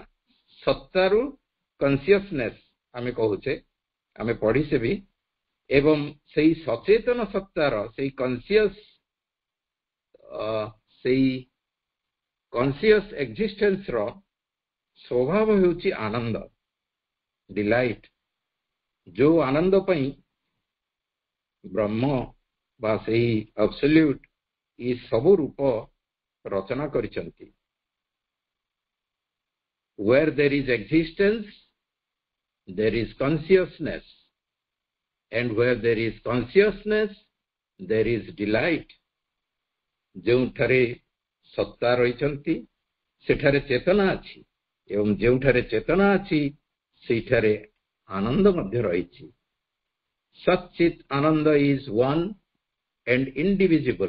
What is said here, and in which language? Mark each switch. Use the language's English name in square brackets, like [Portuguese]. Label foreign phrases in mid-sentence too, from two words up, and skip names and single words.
[Odia] ସତ୍ତାରୁ କନସିୟସନେସ୍ ଆମେ କହୁଛେ, ଆମେ ପଢିଛେ ବି, ଏବଂ ସେହି ସଚେତନ ସତ୍ତାର ସେହି [English] conscious existenceର [Odia] ସ୍ୱଭାବ ହେଉଛି ଆନନ୍ଦ, ଡିଲାଇଟ୍। ଯୋଉ ଆନନ୍ଦ ପାଇଁ ବ୍ରହ୍ମ ବା ସେହି ଆବସଲ୍ୟୁଟ୍ ଏ ସବୁ ରୂପ ରଚନା କରିଛନ୍ତି। [English] Where there is existence, there is consciousness, and where there is consciousness, there is delight. [Odia] ଯେଉଁଠାରେ ସତ୍ତା ରହିଛନ୍ତି ସେଠାରେ ଚେତନା ଅଛି, ଏବଂ ଯେଉଁଠାରେ ଚେତନା ଅଛି ସେଇଠାରେ ଆନନ୍ଦ ମଧ୍ୟ ରହିଛି। [Sanskrit] सत् चित् आनन्द [English] is one and indivisible.